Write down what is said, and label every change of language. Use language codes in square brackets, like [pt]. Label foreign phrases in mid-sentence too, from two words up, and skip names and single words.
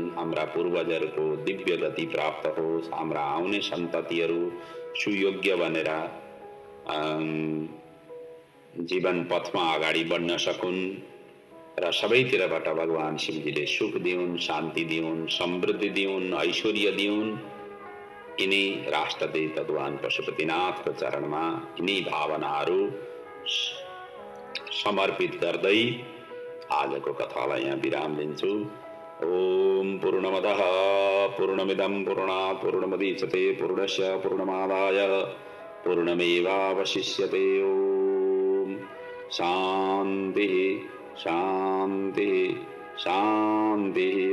[ne] हाम्रा पूर्वजहरूको दिव्य गति प्राप्त होस्। हाम्रा आउने सन्ततिहरू सुयोग्य बनेर जीवन पथमा अगाडि बढ्न सकुन् र सबैतिरबाट भगवान शिवजीले सुख दिउन्, शान्ति दिउन्, समृद्धि दिउन्, ऐश्वर्य दिउन्। यिनै राष्ट्रदेव भगवान पशुपतिनाथको चरणमा यिनै भावनाहरू समर्पित गर्दै आजको कथालाई यहाँ विराम दिन्छु। [sa] ओम पूर्णमदः पूर्णमिदं पूर्णात् पूर्णमुदच्यते पूर्णस्य पूर्णमादाय पूर्णमेवावशिष्यते। ओम शान्तिः शान्तिः शान्तिः।